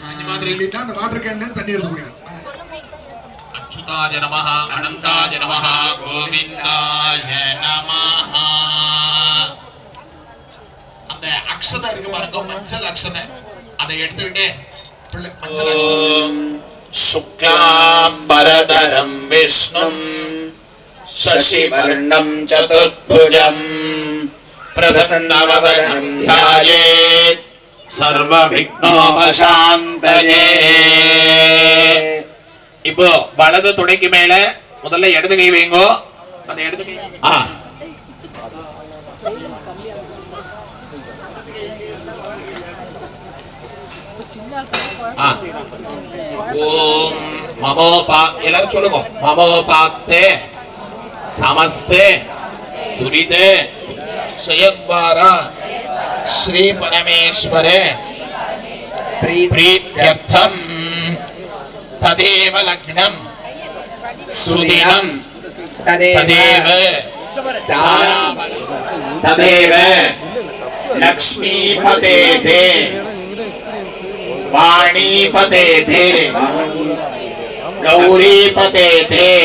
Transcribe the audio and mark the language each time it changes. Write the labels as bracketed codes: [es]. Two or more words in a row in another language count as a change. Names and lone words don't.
[ta] அந்த மாதிரி இல்லைன்னா அந்த வாட்டர் கேன்ல தண்ணி எடுத்து குடிங்க. [sa] अच्युताय नमः, अनन्ताय नमः, गोविन्दाय नमः. [ta] அந்த அக்ஷதை இருக்கு பாருங்க, மஞ்சள் அக்ஷதை, அதை எடுத்துக்கிட்டு மஞ்சள் அக்ஷதை. [sa] शुक्लाम्बरधरं विष्णुं शशिवर्णं चतुर्भुजं प्रसन्नवदनं ध्यायेत् सर्वविघ्नोपशान्तये. [ta] இப்போ வலது துடைக்கு மேல முதல்ல இடது கை வைங்கோ. அந்த இடது கை [sa] ॐ ममोपा [ta] எல்லாரும் சொல்லுங்க. [sa] மமோபாத்தே समस्ते दुरिते क्षयद्वारा श्री परमेश्वरे प्रीत्यर्थम तदेव लग्नं सुदिनं तदेव लक्ष्मीपते ते वाणीपते ते गौरीपते ते